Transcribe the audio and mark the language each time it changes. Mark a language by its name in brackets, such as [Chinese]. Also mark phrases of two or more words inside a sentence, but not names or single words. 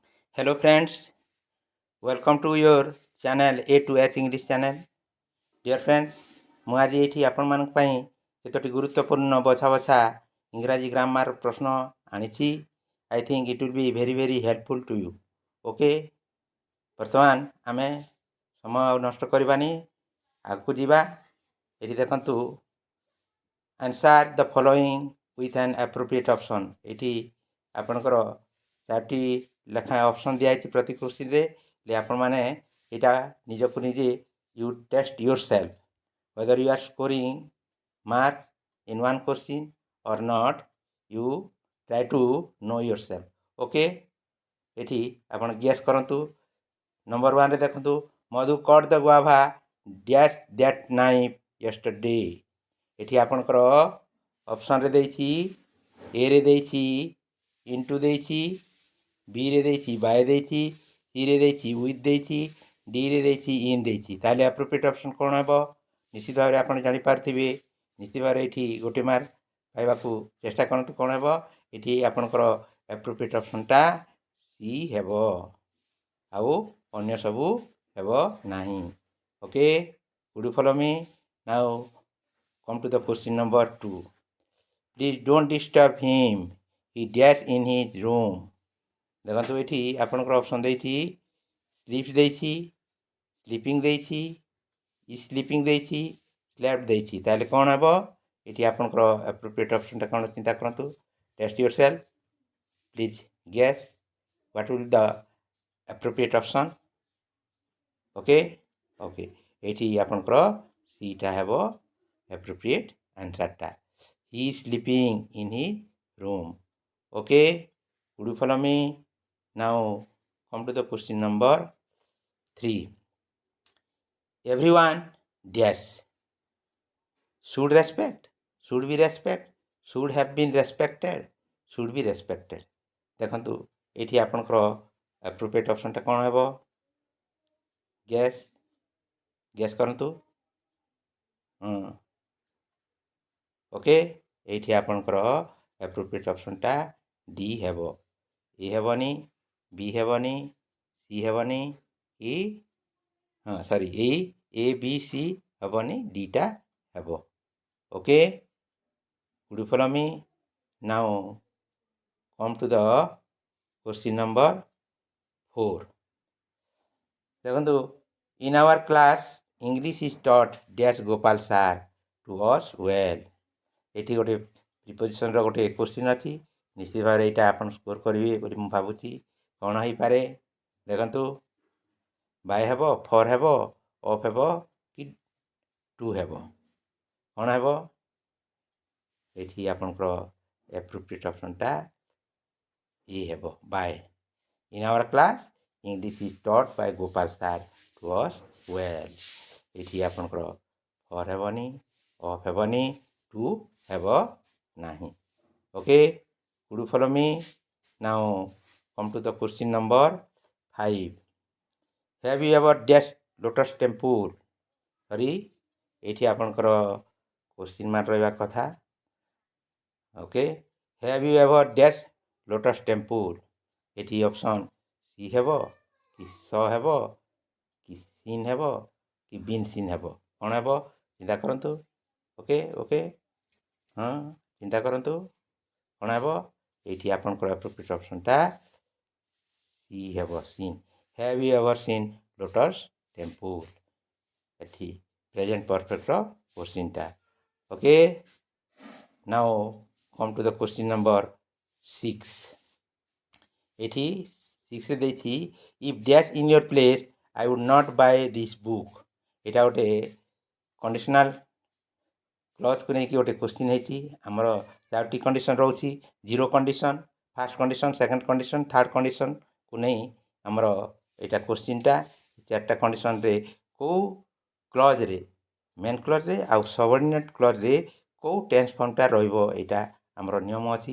[English] Hello friends, welcome to your channel A to H English channel. Dear friends, [Odia] ମୁଁ ଆଜି ଏଇଠି ଆପଣମାନଙ୍କ ପାଇଁ କେତୋଟି ଗୁରୁତ୍ୱପୂର୍ଣ୍ଣ ବଛା ବଛା ଇଂରାଜୀ ଗ୍ରାମାର ପ୍ରଶ୍ନ ଆଣିଛି. [English] I think it will be very helpful to you. [Odia] ଓକେ, ବର୍ତ୍ତମାନ ଆମେ ସମୟ ଆଉ ନଷ୍ଟ କରିବାନି, ଆଗକୁ ଯିବା. ଏଠି ଦେଖନ୍ତୁ, [English] answer the following with an appropriate option. [Odia] ଏଠି ଆପଣଙ୍କର 4ଟି ଲେଖାଏଁ ଅପସନ୍ ଦିଆଯାଇଛି ପ୍ରତି କୋଶ୍ଚିନ୍ରେ. ଆପଣମାନେ ଏଇଟା ନିଜକୁ ନିଜେ [English] you test your self whether you are scoring mark in one question or not. You try to know yourself. [Odia] ଓକେ, ଏଠି ଆପଣ ଗେସ୍ କରନ୍ତୁ. ନମ୍ବର 1ରେ ଦେଖନ୍ତୁ, [English] Madhu cut the guava dash that knife yesterday. [Odia] ଏଠି ଆପଣଙ୍କର ଅପସନ୍ରେ ଦେଇଛି, ଏରେ ଦେଇଛି ଇଣ୍ଟୁ ଦେଇଛି, ବିରେ ଦେଇଛି ବାଏ ଦେଇଛି, ସିରେ ଦେଇଛି ୱିଥ୍ ଦେଇଛି, ଡିରେ ଦେଇଛି ଇନ୍ ଦେଇଛି. ତାହେଲେ [English] appropriate option [Odia] କ'ଣ ହେବ? ନିଶ୍ଚିତ ଭାବରେ ଆପଣ ଜାଣିପାରୁଥିବେ. ନିଶ୍ଚିତ ଭାବରେ ଏଠି ଗୋଟେ ମାର୍କ ପାଇବାକୁ ଚେଷ୍ଟା କରନ୍ତୁ. କ'ଣ ହେବ? ଏଠି ଆପଣଙ୍କର [English] appropriate optionta [Odia] ସି ହେବ, ଆଉ ଅନ୍ୟ ସବୁ ହେବ ନାହିଁ. ଓକେ, [English] would you follow me? Now come to the question number 2. Please don't disturb him. He dash in his room. [Odia] ଦେଖନ୍ତୁ, ଏଠି ଆପଣଙ୍କର ଅପସନ୍ ଦେଇଛି, ସ୍ଲିପ୍ସ ଦେଇଛି, ସ୍ଲିପିଂ ଦେଇଛି, ସ୍ଲିପିଂ ଦେଇଛି, ସ୍ଲେପ୍ଟ ଦେଇଛି. ତାହେଲେ କ'ଣ ହେବ? ଏଠି ଆପଣଙ୍କର [English] appropriate optionta [Odia] କ'ଣ ଚିନ୍ତା କରନ୍ତୁ. [English] test your self. please guess what will the appropriate option. [Odia] ଓକେ, ଏଇଠି ଆପଣଙ୍କର ସିଟା ହେବ [English] appropriate answerta. he sleeping in his room. ଓକେ, would you follow me? Now come to the question number 3. Everyone dash should respect, should be respect, should have been respected, should be respected. [Odia] ଦେଖନ୍ତୁ, ଏଠି ଆପଣଙ୍କର [English] appropriate optionta [Odia] କ'ଣ ହେବ? ଗେସ୍ କରନ୍ତୁ. ଓକେ, ଏଇଠି ଆପଣଙ୍କର [English] appropriate optionta [Odia] ଡି ହେବ. ଏ ହେବନି, ବି ହେବନି, ସି ହେବନି, ଏ ବି ସି ହେବନି, ଡିଟା ହେବ. ଓକେ, [English] would you follow me? Now come to the question number 4. ଦେଖନ୍ତୁ, in our class English is taught dash ଗୋପାଳ ସାର୍ to us well. [Odia] ଏଠି ଗୋଟେ ପ୍ରିପୋଜିସନ୍ର ଗୋଟେ କୋଶ୍ଚିନ୍ ଅଛି. ନିଶ୍ଚିତ ଭାବରେ ଏଇଟା ଆପଣ ସ୍କୋର୍ କରିବେ ବୋଲି ମୁଁ ଭାବୁଛି. କ'ଣ ହେଇପାରେ? ଦେଖନ୍ତୁ, ବାଏ ହେବ, ଫର୍ ହେବ, ଅଫ୍ ହେବ, କି ଟୁ ହେବ? କ'ଣ ହେବ? ଏଠି ଆପଣଙ୍କର [English] appropriate optionta [Odia] ଏ ହେବ, ବାଏ. [English] In our class English is taught by ଗୋପାଳ ସାର୍ to us well. [Odia] ଏଠି ଆପଣଙ୍କର ଫର୍ ହେବନି, ଅଫ୍ ହେବନି, ଟୁ ହେବ ନାହିଁ. ଓକେ, [English] would you follow me? Now come to the question number 5. Have you ever dashed lotus temple? [Odia] ଏଠି ଆପଣଙ୍କର [English] question mark [Odia] ରହିବା କଥା. ଓକେ, [English] have you ever dashed lotus temple? [Odia] ଏଠି ଅପସନ୍ ସି ହେବ, କି ସ ହେବ, କି ସିନ୍ ହେବ, କି [English] been seen [Odia] ହେବ? କ'ଣ ହେବ? ଚିନ୍ତା କରନ୍ତୁ. ଓକେ, ଚିନ୍ତା କରନ୍ତୁ. କ'ଣ ହେବ? ଏଇଠି ଆପଣଙ୍କର [English] appropriate optionta [Odia] ସି ହେବ, ସିନ୍. [English] have you ever seen lotus temple? [Odia] ଏଠି [English] present perfecter [Odia] କୋଶ୍ଚିନ୍ଟା. ଓକେ, [English] now come to the question number 6. [Odia] ଏଠି 6ରେ ଦେଇଛି, [English] if dash in your place I would not buy this book. [Odia] ଏଇଟା ଗୋଟେ [English] conditional clauseku [Odia] ନେଇକି ଗୋଟେ କୋଶ୍ଚିନ୍ ହେଇଛି. ଆମର 4ଟି କଣ୍ଡିସନ୍ ରହୁଛି. [English] zero condition, first condition, second condition, third conditionku [Odia] ନେଇ ଆମର ଏଇଟା କୋଶ୍ଚିନ୍ଟା. 4ଟା କଣ୍ଡିସନ୍ରେ କେଉଁ କ୍ଲଜ୍ରେ, [English] main clausere [Odia] ଆଉ [English] subordinate clausere [Odia] କେଉଁ [English] tense formta [Odia] ରହିବ, ଏଇଟା ଆମର ନିୟମ ଅଛି.